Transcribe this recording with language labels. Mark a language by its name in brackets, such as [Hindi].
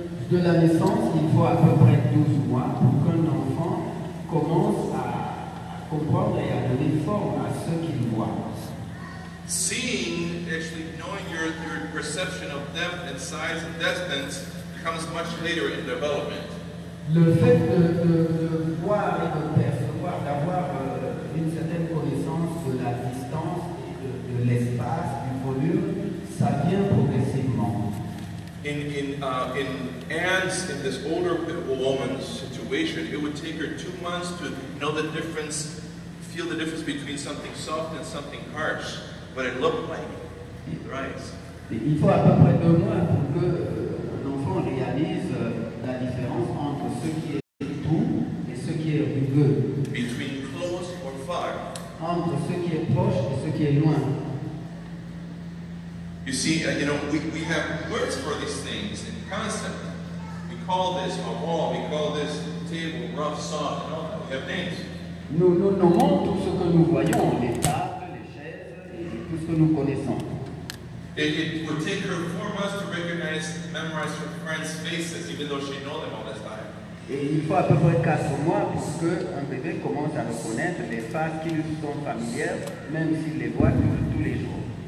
[French] De la naissance, il faut à peu près 12 mois pour qu'un enfant commence à comprendre et à donner forme à ce qu'il voit. [English] Seeing, actually knowing your perception of depth and size and distance comes much later in development. [French] Le fait de voir et de percevoir, d'avoir une certaine connaissance de la distance et de l'espace, du volume, ça vient progressivement. [English] In Anne's, in this older woman's situation, it would take her 2 months to know the difference, feel the difference between something soft and something harsh. But it looked like rice. [French] Il faut à peu près 2 mois pour que l'enfant réalise la différence entre ce qui est doux et ce qui est rugueux. [English] Between close or far. [French] Entre ce qui est proche et ce qui est loin. [English] You see, we have words for these things in concept. We call this a wall, we call this table rough, soft, and all that. We have names. [French] Nous nommons tout ce que nous voyons, les tables, les chaises, et tout ce que nous connaissons. [English] It would take her 4 months to memorize her friends' faces, even though she knows them all this time. [French] Et il faut à peu près 4 mois pour qu'un bébé commence à reconnaître les faces qui lui sont familières, même s'il les voit tous les jours.